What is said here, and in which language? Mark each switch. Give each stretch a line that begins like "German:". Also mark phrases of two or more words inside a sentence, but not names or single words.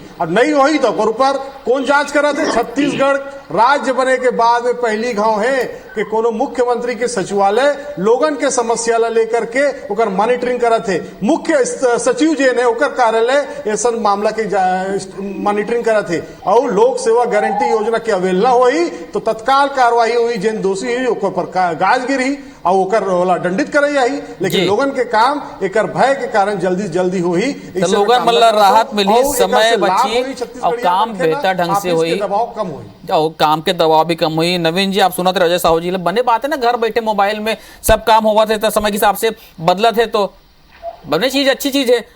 Chhattisgarhi: अब नहीं होई तो ऊपर कौन जांच करा थे? छत्तीसगढ़ राज्य बने के बाद में पहली गांव है कि कोनो मुख्यमंत्री के सचिवालय लोगन के समस्या ला लेकर के ओकर मॉनिटरिंग करत है। मुख्य सचिव जे ने ओकर कार्यालय ऐसा मामला के मॉनिटरिंग करत है और लोक सेवा गारंटी योजना की अवहेलना हुई तो तत्काल कार्रवाई हुई, जिन दोषी हुई ओकर पर गाज गिरी और ओकर वाला दंडित करे जाही। लेकिन लोगन के काम एकर भय के कारण जल्दी हुई, तो लोगन मतलब राहत मिली, समय बची और काम बेहतर ढंग से हुई, दबाव कम हुई और काम के दबाव भी कम हुई। नवीन जी आप सुना थे रजय साहू जी बने बात है ना, घर बैठे मोबाइल में सब काम हुआ थे तो समय के हिसाब से बदला थे तो बने चीज अच्छी चीज है।